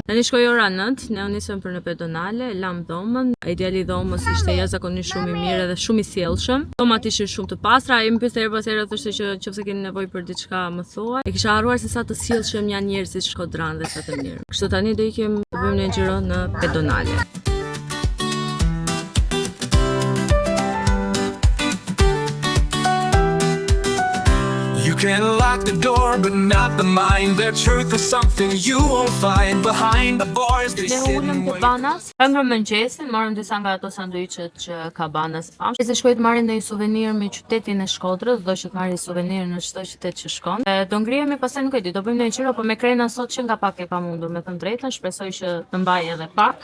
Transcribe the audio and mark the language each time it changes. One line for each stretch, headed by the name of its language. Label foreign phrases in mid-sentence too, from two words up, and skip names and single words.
Albanian: Tani shkoi ora 9, ne u nisëm për në Pedonale, lam dhomën. Ideali i dhomës ishte jashtëzakonisht shumë i mirë dhe shumë i sjellshëm. Dhomat ishin shumë të pastra, ai më pyeste her pas here thoshte që nëse keni nevojë për diçka më thuaj. E kisha harruar se sa të sjellshëm janë njerëzit shkodran dhe sa të mirë. Kështu tani do ikim të bëjmë një xhiro në Pedonale.
English: You can lock the door, but not the mind. The truth is something you won't find behind the bars. They sit and wait.
Albanian: Banas. Hëngrëm mëngjesin, morëm disa nga ato sanduiqet që ka Banas pam. Se shkoj të marrim ndonjë suvenir me qytetin e Shkodrës, do që të marrë suvenir në çdo qytet që shkon. Do ngrihemi pastaj nuk e di, do bëjmë ndonjë çiro, po me Krena sot që nga pak e pamundur, me thënë drejtën, shpresoj që të mbaj edhe pak.